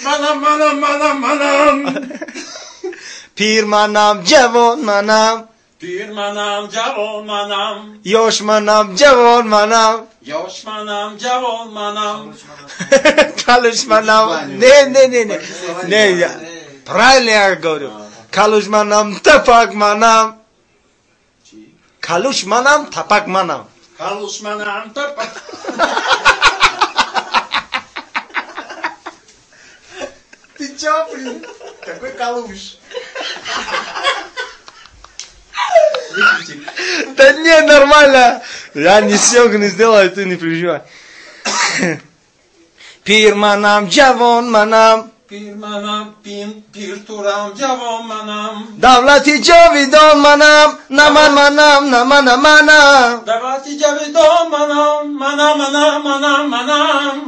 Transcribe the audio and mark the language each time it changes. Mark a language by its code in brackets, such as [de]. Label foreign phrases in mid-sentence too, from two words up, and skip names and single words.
[tg] Пир манам ҷавон манам Пир манам ҷавон манам Ёш манам ҷавон манам Ёш манам ҷавон манам Калуш манам [ru] не правильно я говорю [tg] Калуш манам тапак манам калуш манам тапак манам کالوش منم تپک منم Калуш манам тапак [ru] Ты чё, блин? Какой калуш? Да не, нормально. Я не съемку не сделаю, ты не переживай. [tg] Пир манам, джавон манам. Пир манам, пир турам, джавон манам. Давлати джавидон манам, наман манам, наман манам. Давлати джавидон манам.